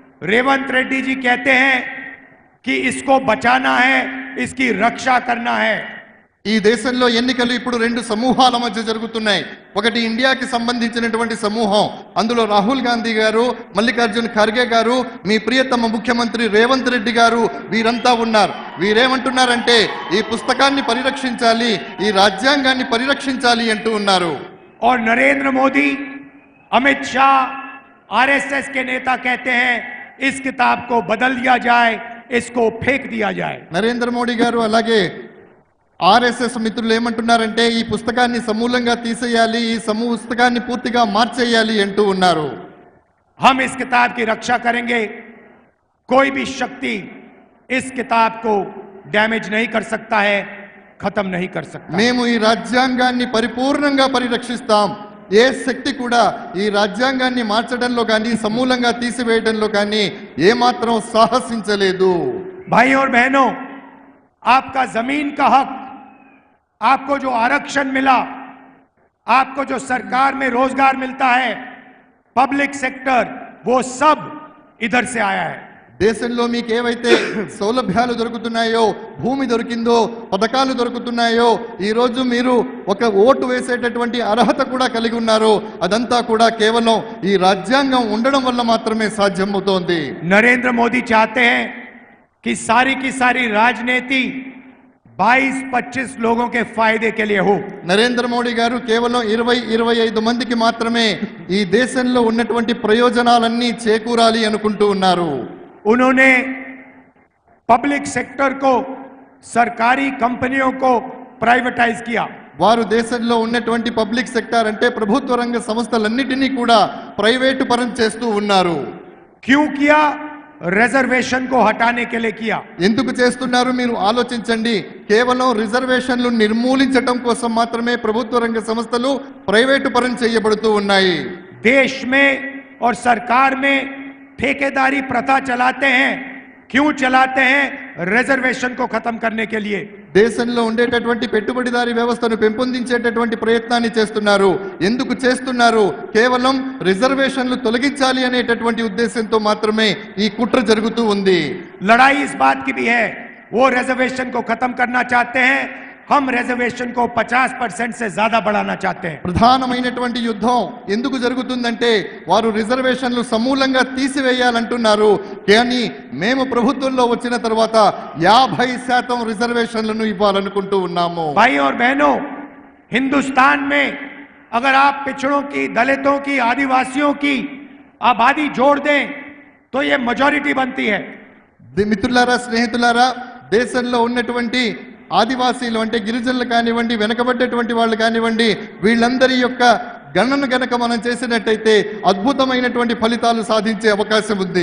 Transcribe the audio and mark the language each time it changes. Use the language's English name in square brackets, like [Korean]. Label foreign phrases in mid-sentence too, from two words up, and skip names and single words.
[Hindi] रेवंत रेड्डी जी कहते हैं कि इसको बचाना है, इसकी रक्षा करना है। [Telugu] ఈ దేశంలో ఎన్నికలు ఇప్పుడు రెండు సమూహాల మధ్య జరుగుతున్నాయి. ఒకటి ఇండియాకి సంబంధించినటువంటి సమూహం, అందులో రాహుల్ గాంధీ గారు, మల్లికార్జున్ ఖర్గే గారు, మీ ప్రియతమ ముఖ్యమంత్రి రేవంత్ రెడ్డి గారు, వీరంతా ఉన్నారు. వీరేమంటున్నారంటే ఈ పుస్తకాన్ని పరిరక్షించాలి, ఈ రాజ్యాంగాన్ని పరిరక్షించాలి అంటూ ఉన్నారు. [Hindi] और नरेंद्र मोदी, अमित शाह, आरएसएस के नेता कहते हैं इस किताब को बदल दिया जाए, इसको फेंक दिया जाए. [Telugu] నరేంద్ర మోడీ గారు అలాగే ఆర్ఎస్ఎస్ మిత్రులు ఏమంటున్నారంటే ఈ పుస్తకాన్ని సమూలంగా తీసేయాలి, ఈ పుస్తకాన్ని పూర్తిగా మార్చేయాలి అంటూ ఉన్నారు. [Hindi] हम इस किताब की रक्षा करेंगे, कोई भी शक्ति इस किताब को डैमेज नहीं कर सकता है, खत्म नहीं कर सकता. [Telugu] మేము ఈ రాజ్యాంగాన్ని పరిపూర్ణంగా పరిరక్షిస్తాం. ఏ శక్తి కూడా ఈ రాజ్యాంగాన్ని మార్చడంలో కానీ సమూలంగా తీసివేయడంలో కానీ ఏమాత్రం సాహసించలేదు. [Hindi] भाई और बहनों, आपका जमीन का हक, आपको जो आरक्षण मिला, आपको जो सरकार में रोजगार मिलता है, [English] public sector, [Hindi] वो सब इधर से आया है. [Telugu] దేశంలో మీకు ఏవైతే సౌలభ్యాలు దొరుకుతున్నాయో, భూమి దొరికిందో, పథకాలు దొరుకుతున్నాయో, ఈ రోజు మీరు ఒక ఓటు వేసేటటువంటి అర్హత కూడా కలిగి ఉన్నారు, అదంతా కూడా కేవలం ఈ రాజ్యాంగం ఉండడం వల్ల మాత్రమే సాధ్యమవుతోంది. [Hindi] नरेंद्र मोदी चाहते हैं कि सारी की सारी राजनीति 22-25 लोगों के फायदे के लिए हो. [Telugu] నరేంద్ర మోడీ గారు కేవలం 20-25 మందికి మాత్రమే ఈ దేశంలో ఉన్నటువంటి ప్రయోజనాలన్నీ చేకూరాలి అనుకుంటూ ఉన్నారు. [Hindi] उन्होंने पब्लिक सेक्टर को, सरकारी कंपनियों को प्राइवेटाइज किया. [Telugu] వారు దేశంలో ఉన్నటువంటి [English] public sector [Telugu] అంటే ప్రభుత్వ రంగ సంస్థలన్నిటినీ కూడా ప్రైవేటు పరం చేస్తూ ఉన్నారు. [Hindi] क्यों किया? रिजर्वेशन को हटाने के लिए किया. [Telugu] ఎందుకు చేస్తున్నారు మీరు ఆలోచించండి. కేవలం రిజర్వేషన్లు నిర్మూలించడం కోసం మాత్రమే ప్రభుత్వ రంగ సంస్థలు ప్రైవేటు పరం చేయబడుతూ ఉన్నాయి. [Hindi] देश में और सरकार में ठेकेदारी प्रथा चलाते हैं. क्यों चलाते हैं? रिजर्वेशन को खत्म करने के लिए. [Telugu] దేశంలో ఉండేటటువంటి పెట్టుబడిదారీ వ్యవస్థను పెంపొందించేటటువంటి ప్రయత్నాన్ని చేస్తున్నారు. ఎందుకు చేస్తున్నారు? కేవలం రిజర్వేషన్లు తొలగించాలి అనేటటువంటి ఉద్దేశంతో మాత్రమే ఈ కుట్ర జరుగుతూ ఉంది. [Hindi] लड़ाई इस बात की भी है, वो रिजर्वेशन को खत्म करना चाहते हैं, हम रिजर्वेशन को 50% से ज्यादा बढ़ाना चाहते हैं. [Telugu] ప్రధానమైనటువంటి యుద్ధం ఎందుకు జరుగుతుందంటే వారు రిజర్వేషన్లు సమూలంగా తీసివేయాలంటున్నారు. కానీ మేము ప్రభుత్వంలో వచ్చిన తర్వాత 50% రిజర్వేషన్లను ఇవ్వాలనుకుంటూ ఉన్నాము. [Hindi] भाई और बहनों, हिंदुस्तान में अगर आप पिछड़ों की, दलितों की, आदिवासियों की आबादी जोड़ दें तो ये मेजॉरिटी बनती है. [Telugu] మిత్రులారా, స్నేహితులారా, దేశంలో ఉన్నటువంటి ఆదివాసీలు అంటే గిరిజనులు కానివ్వండి, వెనకబడ్డటువంటి వాళ్ళు కానివ్వండి, వీళ్ళందరి యొక్క గణన గనక మనం చేసినట్టయితే అద్భుతమైనటువంటి ఫలితాలు సాధించే అవకాశం ఉంది.